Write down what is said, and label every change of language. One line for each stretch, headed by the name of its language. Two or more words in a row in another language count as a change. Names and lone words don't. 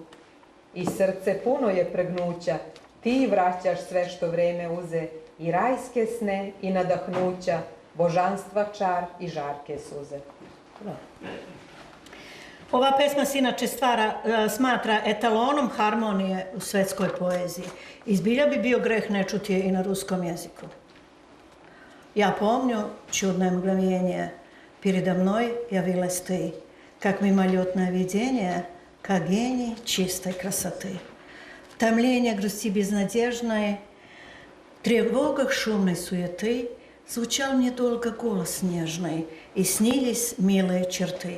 Serbian: I srce puno je pregnuća, ti vraćaš sve što vreme uze, i rajske sne i nadahnuća, božanstva čar i žarke suze. Ova pesma se inače smatra etalonom harmonije u svetskoj poeziji. Izbilja bi bio greh ne čuti je i na ruskom jeziku.
Russian: Ja помню чудное мгновение, передо мной явилась ты, как мимолетное видение, как гений чистой красоты. В томлении грусти безнадежной, в тревогах шумной суеты звучал мне долго голос нежный, и снились милые черты.